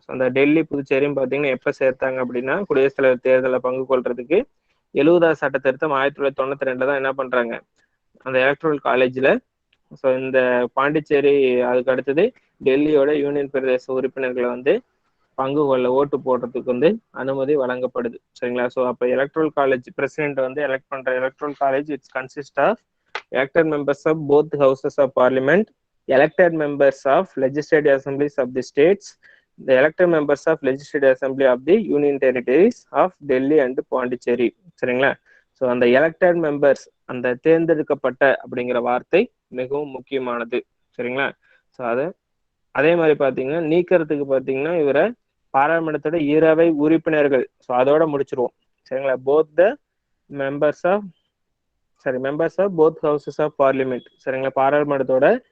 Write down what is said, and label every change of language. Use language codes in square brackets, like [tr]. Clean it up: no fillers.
[ta] அந்த டெல்லி புதுச்சேரியும் பார்த்தீங்கன்னா எப்போ சேர்த்தாங்க அப்படின்னா குடியரசுத் தலைவர் தேர்தலில் பங்கு கொள்றதுக்கு 70வது சட்ட திருத்தம் 1992 தான் என்ன பண்றாங்க அந்த எலக்ட்ரல் காலேஜ்ல. ஸோ இந்த பாண்டிச்சேரி அதுக்கு அடுத்தது டெல்லியோட யூனியன் பிரதேச உறுப்பினர்களை வந்து பங்கு கொள்ள ஓட்டு போடுறதுக்கு வந்து அனுமதி வழங்கப்படுது. சரிங்களா? ஸோ அப்போ [en] Electoral college president வந்து elect பண்ற electoral college it's consist of elected members of both houses of parliament, elected members of legislative assemblies of the states, the elected members of legislative assembly of the union territories of Delhi and Pondicherry. [ta] சரிங்களா? So அந்த elected members, அந்த தேர்ந்தெடுக்கப்பட்ட அப்படிங்கிற வார்த்தை மிகவும் முக்கியமானது. சரிங்களா? So அதே மாதிரி பார்த்தீங்கன்னா நீக்கிறதுக்கு பார்த்தீங்கன்னா இவரை பாராளுமன்றத்தோட 2 உறுப்பினர்கள், ஸோ அதோட முடிச்சிருவோம். சரிங்களா? [en] Members of both houses of parliament. [ta] சரிங்களா? பாராளுமன்றத்தோட